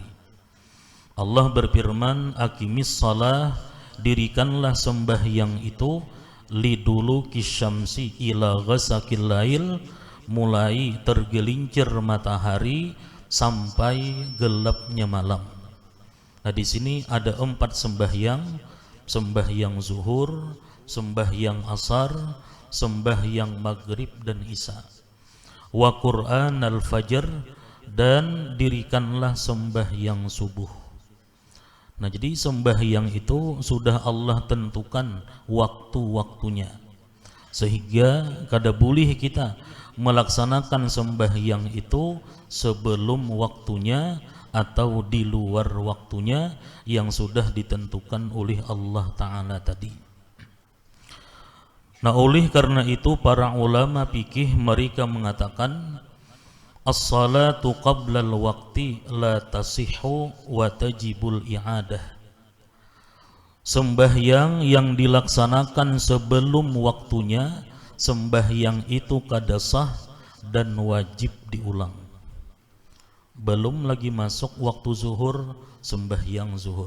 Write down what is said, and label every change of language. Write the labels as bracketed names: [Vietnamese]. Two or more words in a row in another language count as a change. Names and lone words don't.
[Banjar] Allah berfirman, [Arabic] أقم الصلاة, [Banjar] dirikanlah sembahyang itu [Arabic] لدلوك الشمس إلى غسق الليل, [Banjar] mulai tergelincir matahari sampai gelapnya malam. Nah, di sini ada 4 sembahyang: sembahyang zuhur, sembahyang asar, sembahyang maghrib dan isya. [Arabic] وقرآن الفجر, [Banjar] dan dirikanlah sembahyang subuh. Nah, jadi sembahyang itu sudah Allah tentukan waktu-waktunya, sehingga kada boleh kita melaksanakan sembahyang itu sebelum waktunya atau di luar waktunya yang sudah ditentukan oleh [Arabic] الله تعالى [Banjar] tadi. Nah, oleh karena itu para ulama fikih mereka mengatakan [Arabic] الصلاة قبل الوقت لا تصح وتجب الإعادة. [Banjar] Sembahyang yang dilaksanakan sebelum waktunya, sembahyang itu kada sah dan wajib diulang. Belum lagi masuk waktu zuhur, sembahyang zuhur.